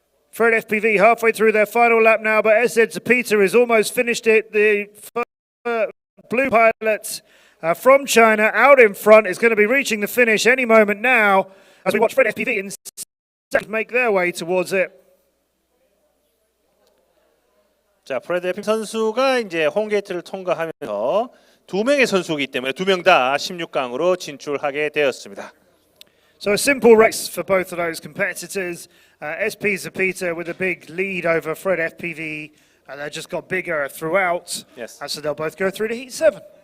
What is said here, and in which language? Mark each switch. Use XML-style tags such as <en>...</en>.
<en>Fred FPV halfway through their final lap now, but SZ Zapita has almost finished it. The blue pilot from China out in front is going to be reaching the finish any moment now, as we watch Fred FPV and make their way towards it.</en> <ko>자, 프레드 FPV 선수가 이제 홈게이트를 통과하면서 2명의 선수이기 때문에 2명 다 16강으로 진출하게 되었습니다.</ko> <en>So a simple race for both of those competitors. SP Zapita with a big lead over Fred FPV, and they just got bigger throughout. Yes. So they'll both go through to heat 7.</en>